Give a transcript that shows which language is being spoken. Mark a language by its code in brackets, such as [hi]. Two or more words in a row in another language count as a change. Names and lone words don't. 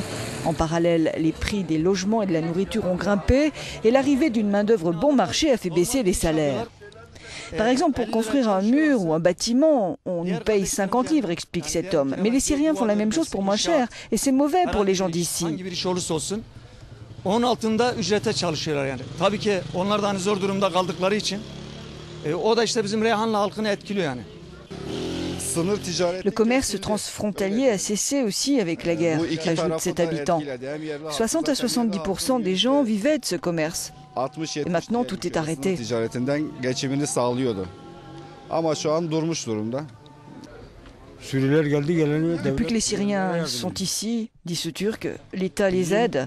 [fr] En parallèle, les prix des logements et de la nourriture ont grimpé et l'arrivée d'une main-d'œuvre bon marché a fait baisser les salaires. Par exemple, pour construire un mur ou un bâtiment, on nous paye 50 livres, explique cet homme. Mais les Syriens font la même chose pour moins cher et c'est mauvais pour les gens d'ici. [tr] Onun altında ücrete çalışıyorlar yani. Tabii ki onlar da hani zor durumda kaldıkları için o da işte bizim Reyhanlı halkını etkiliyor yani. [fr] Le commerce transfrontalier a cessé aussi avec la guerre, ajoute cet habitant. 60 à 70% des gens vivaient de ce commerce. Et maintenant, tout est arrêté. Depuis que les Syriens sont ici, dit ce Turc, l'État les aide.